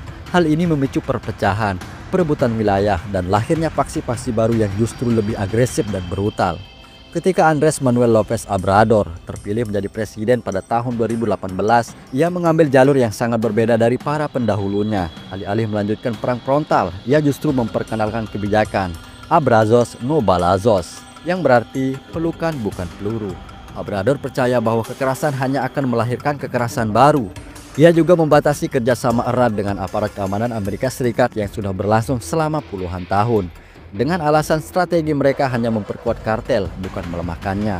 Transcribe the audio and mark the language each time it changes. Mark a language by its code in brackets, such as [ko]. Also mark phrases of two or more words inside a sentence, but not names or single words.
[id] Hal ini memicu perpecahan, perebutan wilayah, dan lahirnya faksi-faksi baru yang justru lebih agresif dan brutal. Ketika Andrés Manuel López Obrador terpilih menjadi presiden pada tahun 2018, ia mengambil jalur yang sangat berbeda dari para pendahulunya. Alih-alih melanjutkan perang frontal, ia justru memperkenalkan kebijakan [es] Abrazos no balazos, [id] yang berarti pelukan bukan peluru. Obrador percaya bahwa kekerasan hanya akan melahirkan kekerasan baru. Ia juga membatasi kerjasama erat dengan aparat keamanan Amerika Serikat yang sudah berlangsung selama puluhan tahun. Dengan alasan strategi mereka hanya memperkuat kartel, bukan melemahkannya.